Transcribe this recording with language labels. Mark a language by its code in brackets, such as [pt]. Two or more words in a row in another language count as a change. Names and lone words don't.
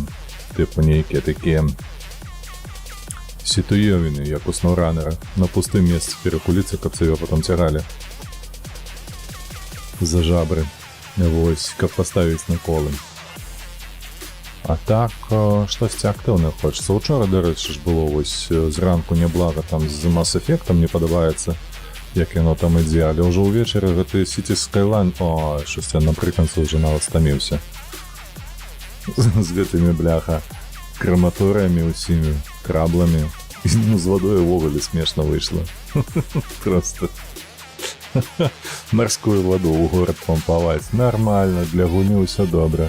[be] Тыпу нейкія такія сітуёвіны, як у сноўранера, на пустым месцы перакуліцца, каб цябе потом цягалі за жабры. Вось, каб паставіць на колы. А так, штосьці актыўнае хочацца. Учора, дарэчы, ж было вось зранку няблага там з Mass Effect, мне падабаецца, як яно там ідзе, але ўжо ўвечары гэты Cities Skyline, ой, щось я напрыканцы ўжо нават стаміўся. З гэтымі, бляха, краматорыямі ўсімі, крабламі. Ну, з вадой увогуле смешна выйшла. Просто. Марскую воду ў горад пампаваць. Нармальна, для гульні ўсё добра.